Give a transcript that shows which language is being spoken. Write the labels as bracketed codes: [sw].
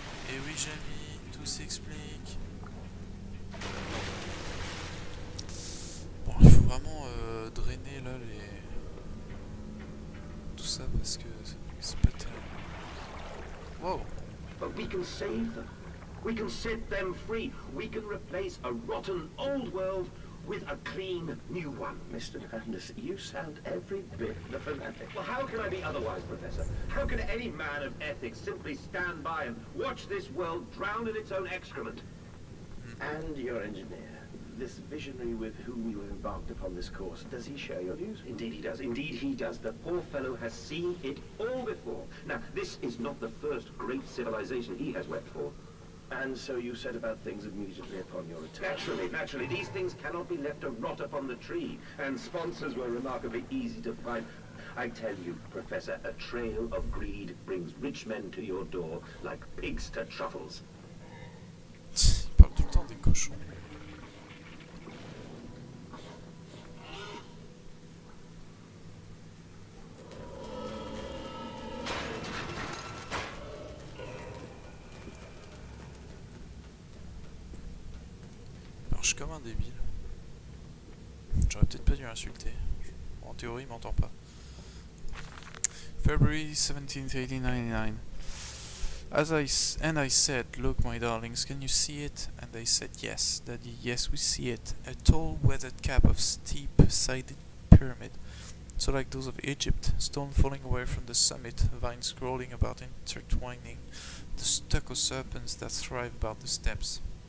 [fr] Et oui Jamie, tout s'explique. Bon il faut vraiment drainer là les... tout ça parce que c'est pas terrible. Wow. [en] But we can save them. We can set them free. We can replace a rotten old world with a clean new one. Mr. Landis, you sound every bit the fanatic. Well, how can I be otherwise, Professor? How can any man of ethics simply stand by and watch this world drown in its own excrement? And your engineer, this visionary with whom you have embarked upon this course, does he share your views? Indeed he does. Indeed he does. The poor fellow has seen it all before. Now, this is not the first great civilization he has wept for. And so you set about things immediately upon your return. Naturally. These things cannot be left to rot upon the tree. And sponsors were remarkably easy to find. I tell you, Professor, a trail of greed brings rich men to your door like pigs to truffles. [fr] Il parle tout le temps des cochons. Alors je suis comme un débile. J'aurais peut-être pas dû l'insulter. En théorie il m'entend pas. [en] February 17th, 1899. And I said, "Look, my darlings, can you see it?" And they said, "Yes, Daddy, yes, we see it. A tall, weathered cap of steep-sided pyramid, so like those of Egypt, stone falling away from the summit, vines crawling about intertwining, the stucco serpents that thrive about the steps.